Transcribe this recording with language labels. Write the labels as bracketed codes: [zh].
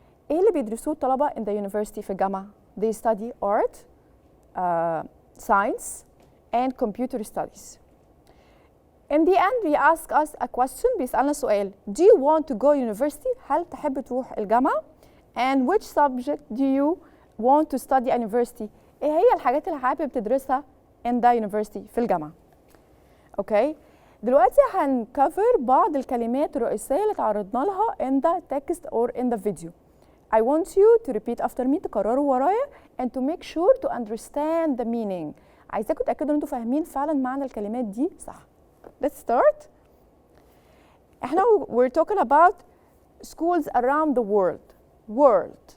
[ar] ايه اللي بيدرسوه الطلبة [en] in the university [ar] في الجامعة؟ [en] They study art, science, and computer studies. In the end, we ask us a question. [ar] بيسألنا سؤال. [en] Do you want to go university? [ar] هل تحب تروح الجامعة؟ [en] And which subject do you want to study at university? [ar] ايه هي الحاجات اللي حابب تدرسها [en] in the university [ar] في الجامعة؟ Okay. دلوقتي هنكفر بعض الكلمات الرئيسية اللي تعرضنا لها [en] in the text or in the video. I want you to repeat after me, [ar] تكرروا ورايا, [en] and to make sure to understand the meaning. [ar] عايزاكم تأكدوا ان انتوا فاهمين فعلا معنى الكلمات دي صح. [en] Let's start. احنا we're talking about schools around the world.